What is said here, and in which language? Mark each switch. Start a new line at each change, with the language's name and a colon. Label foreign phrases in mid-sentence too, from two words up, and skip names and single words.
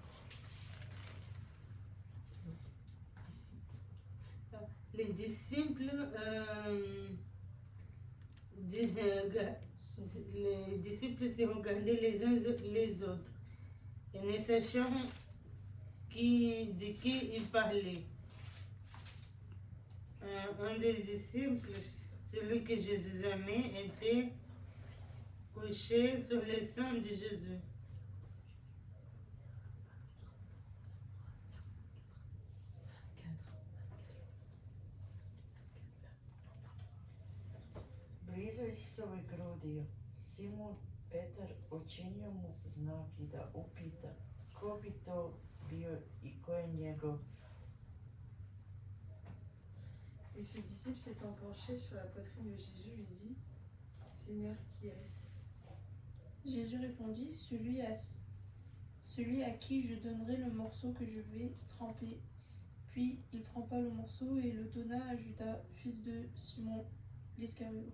French: Les disciples se regardaient les uns les autres et ne sachant de qui ils parlaient. Un des disciples, celui que Jésus aimait, était couché sur le sein de Jésus.
Serbian: Blizu Isusovoj grudi, Simon Petar učinio mu znak I da upita ko bi to bio I ko je njegov.
French: Et ce disciple s'étant penché sur la poitrine de Jésus lui dit, Seigneur, qui est-ce? Jésus répondit, celui à qui je donnerai le morceau que je vais tremper. Puis il trempa le morceau et le donna à Judas, fils de Simon l'Iscariote.